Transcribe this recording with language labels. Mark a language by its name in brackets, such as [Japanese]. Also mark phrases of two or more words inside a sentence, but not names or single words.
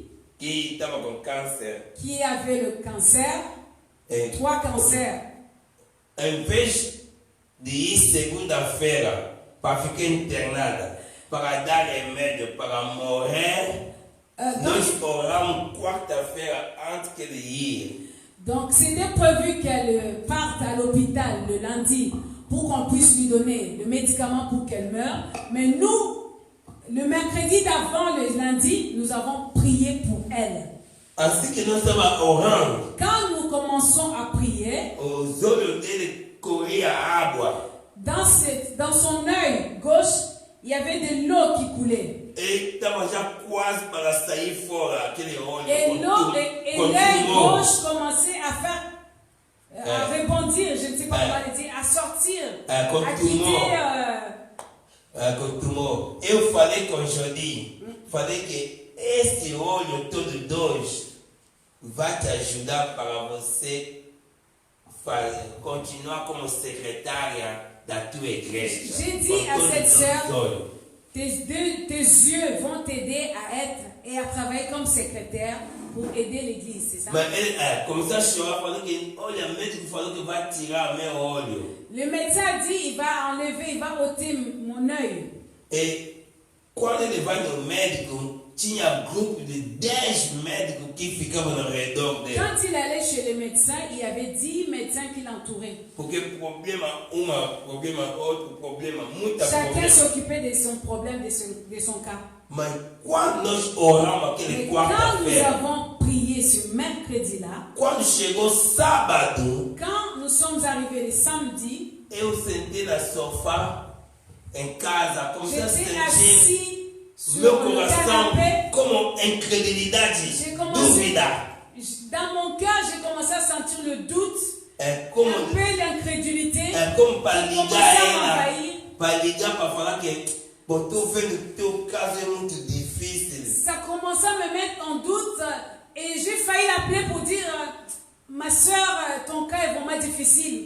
[Portuguese] que estava com câncer, [French] qui avait le cancer, 3 cancers. [Portuguese] em vez de ir segunda-feira para ficar internada, para dar remédio, para morrer, nós oramos quarta-feira antes que ele ir. [French] Donc c'était prévu qu'elle parte à l'hôpital le lundi pour qu'on puisse lui donner le médicament pour qu'elle meure. Mais nous, le mercredi d'avant le lundi, nous avons prié pour elle. [Portuguese] Assim que nós estávamos orando, [French] Quand nous commençons à prier, [Portuguese] os olhos dele corria água. [French] dans son œil gauche, il y avait de l'eau qui coulait. [Portuguese] Ele estava já quase para sair fora, aquele olho. [French] Et l'œil gauche commençait à faire, à rebondir, je ne sais pas comment le dire, à sortir, à quitter. [Portuguese] Continuou. Eu falei com o Jodi, falei que esse olho todo dois vai te ajudar para você continuar como secretária da tua igreja. [French] J'ai dit à cette sœur, tes yeux vont t'aider à être et à travailler comme secrétaire pour aider l'église, c'est ça? [Portuguese] Mas ele começou a chorar, falou que, olha, o médico falou que vai tirar meu olho. [French] Le médecin a dit, il va enlever, il va ôter mon œil. [Portuguese] E quando ele vai no médico, tinha grupo de 10 médicos que ficavam ao redor dele. [French] Quand il allait chez les médecins, il y avait 10 médecins qui l'entouraient. [Portuguese] Porque problema outro, problema, muita [French] Chacun [Portuguese] problema. [French] s'occupait de son problème, de son cas. [Portuguese] Mas quando nós oramos aquele [French] Mais quand nous [Portuguese] quarta-feira, [French] avons prié ce mercredi-là, [Portuguese] quando chegou sábado, [French] quand nous sommes arrivés le samedi, [Portuguese] eu sentei no sofá em casa, comecei a [French] j'étais [Portuguese] sentir [French] assis sur [Portuguese] meu [French] le [Portuguese] coração [French] canapé. [Portuguese] como incredulidade, [French] J'ai commencé, [Portuguese] dúvida. [French] dans mon cœur, j'ai commencé à sentir le doute, [Portuguese] É como, [French] un peu l'incrédulité. [Portuguese] é como para [French] J'ai commencé [Portuguese] ligar [French] à [Portuguese] ela, [French] m'envahir. [Portuguese] para ligar para falar que, bom, estou vendo que teu caso é muito difícil. [French] Ça commençait à me mettre en doute et j'ai failli l'appeler pour dire ma soeur, ton cas est vraiment difficile.